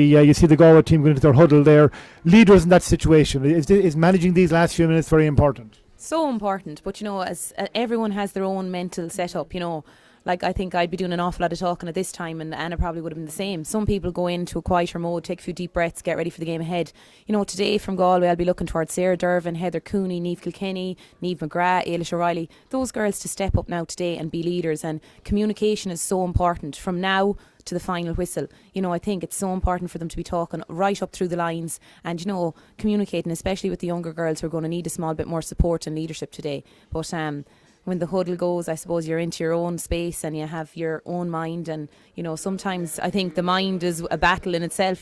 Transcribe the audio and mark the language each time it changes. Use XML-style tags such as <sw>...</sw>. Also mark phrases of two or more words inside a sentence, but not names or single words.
<en>You see the Galway team going into their huddle there. Leaders in that situation, is managing these last few minutes very important? So important, but you know, as everyone has their own mental setup, you know. Like, I think I'd be doing an awful lot of talking at this time, and Anna probably would have been the same. Some people go into a quieter mode, take a few deep breaths, get ready for the game ahead. You know, today from Galway, I'll be looking towards Sarah Dervin, Heather Cooney, Niamh Kilkenny, Niamh McGrath, Ailish O'Reilly. Those girls to step up now today and be leaders, and communication is so important from now to the final whistle. You know, I think it's so important for them to be talking right up through the lines and, you know, communicating, especially with the younger girls who are going to need a small bit more support and leadership today. But when the huddle goes, I suppose you're into your own space and you have your own mind, and you know, sometimes I think the mind is a battle in itself.</en>